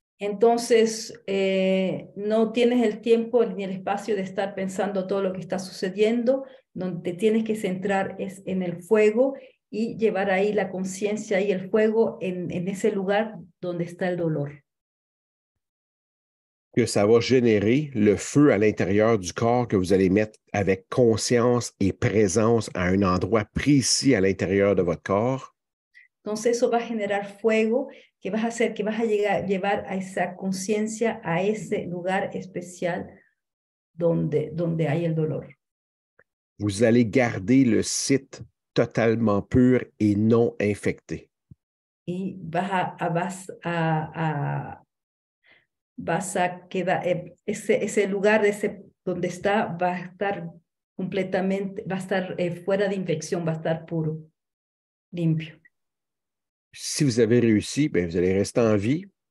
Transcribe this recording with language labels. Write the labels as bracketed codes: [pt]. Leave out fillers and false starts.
[es] Entonces, no tienes el tiempo ni el espacio de estar pensando todo lo que está sucediendo, donde te tienes que centrar es en el fuego y llevar ahí la conciencia y el fuego en ese lugar donde está el dolor. [fr] Que ça va générer le feu à l'intérieur du corps que vous allez mettre avec conscience et présence à un endroit précis à l'intérieur de votre corps. [es] Entonces eso va a generar fuego que vas a hacer, que vas a llevar a esa conciencia a ese lugar especial donde hay el dolor. [fr] Vous allez garder le site totalement pur et non infecté. [es] Y vas a vas a quedar, ese lugar donde está va a estar completamente, va a estar fuera de infección, va a estar puro, limpio. [fr] Si vous avez réussi, ben, vous allez rester en vie.